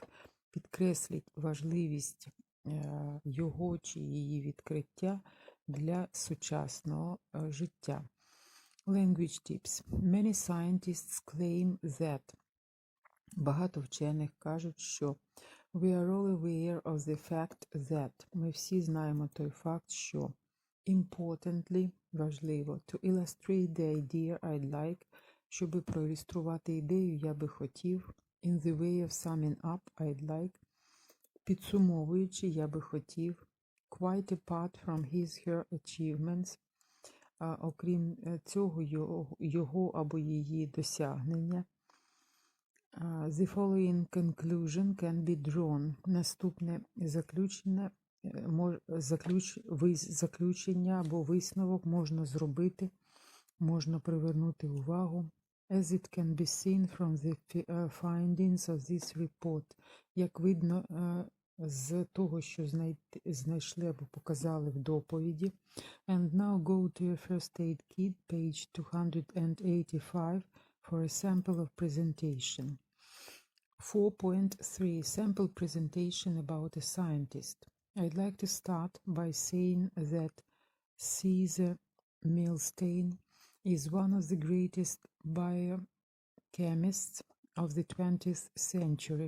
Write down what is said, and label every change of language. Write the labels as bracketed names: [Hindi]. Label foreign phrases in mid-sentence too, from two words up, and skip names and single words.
[Ukrainian] Підкресліть важливість його чи її відкриття для сучасного життя. [English] Language tips. Many scientists claim that. [Ukrainian] Багато вчених кажуть, що [English] we are all aware of the fact that. [Ukrainian] Ми всі знаємо той факт, що importantly, важливо, [English] to illustrate the idea I'd like, [Ukrainian] щоб проілюструвати ідею я би хотів, [English] in the way of summing up I'd like, [Ukrainian] підсумовуючи я би хотів, [English] quite apart from his/her achievements, [Ukrainian] окрім цього його або її досягнення. [English] The following conclusion can be drawn. [Ukrainian] Наступне заключення або висновок можна зробити, можна привернути увагу. [English] As it can be seen from the findings of this report. [Ukrainian] Як видно з того, що знайшли або показали в доповіді. [English] And now go to your first aid kit, page 285, for a sample of presentation. 4.3 Sample presentation about a scientist. I'd like to start by saying that Caesar Milstein is one of the greatest biochemists of the 20th century.